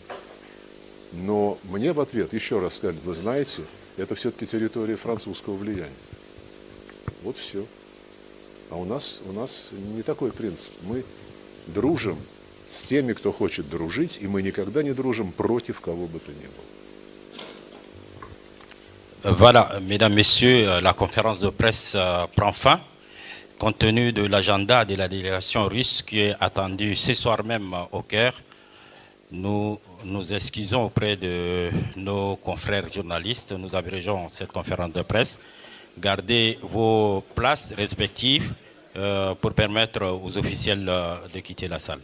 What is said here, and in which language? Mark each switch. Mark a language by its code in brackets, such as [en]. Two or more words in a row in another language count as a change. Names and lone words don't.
[ru] Но мне в ответ еще раз сказали, вы знаете, это все-таки территория французского влияния. Вот все. А у нас не такой принцип. Мы дружим с теми, кто хочет дружить, и мы никогда не дружим против кого бы то ни было. [fr] Voilà, mesdames, messieurs, la conférence de presse prend fin. Compte tenu de l'agenda de la délégation russe qui est attendue ce soir même au Caire, nous nous excusons auprès de nos confrères journalistes. Nous abrégeons cette conférence de presse. Gardez vos places respectives pour permettre aux officiels de quitter la salle.